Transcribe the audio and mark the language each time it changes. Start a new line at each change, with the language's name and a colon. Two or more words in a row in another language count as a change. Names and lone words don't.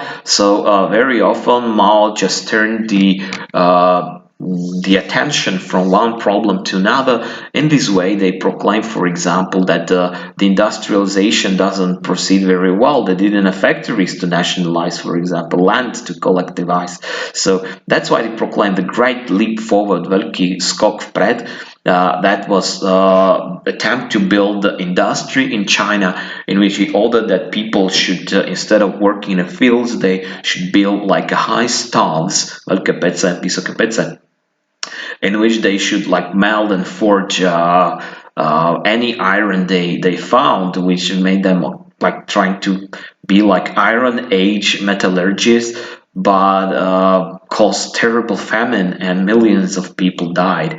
English: So very often Mao just turned the attention from one problem to another. In this way, they proclaimed, for example, that the industrialization doesn't proceed very well. They didn't factories to nationalize, for example, land to collectivize. So that's why they proclaimed the great leap forward,
Czech: velký skok vpred.
English: That was attempt to build the industry in China, in which he ordered that people should, instead of working in the fields, they should build like high staves,
Czech: velké pece, vysoké pece,
English: in which they should like melt and forge any iron they found, which made them like trying to be like Iron Age metallurgists, but caused terrible famine and millions of people died.